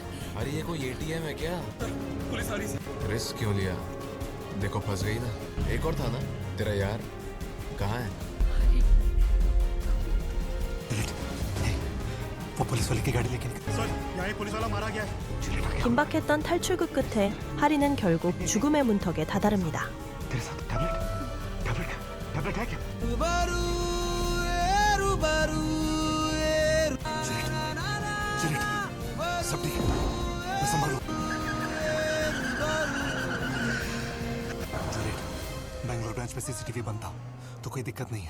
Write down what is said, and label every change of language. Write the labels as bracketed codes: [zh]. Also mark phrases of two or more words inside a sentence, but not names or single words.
[hi] अरे ये कोई एटीएम है क्या? पुलिस आ रही है। रिस्क क्यों लिया? देखो फंस गई ना। एक और था ना तेरा यार, कहाँ है? वो पुलिस वाले की गाड़ी लेके निकल। सर, यहाँ एक पुलिस वाला मारा गया है। [ko] 긴박했던 탈출구 끝에 하리는 결국 죽음의 문턱에 다다릅니다. [hi] तेरे साथ टैबलेट है क्या? जुलियट, सब ठीक है, मैं संभालूं। जुलियट, बैंगलोर ब्रांच में सीसीटीवी बंद था तो कोई दिक्कत नहीं है।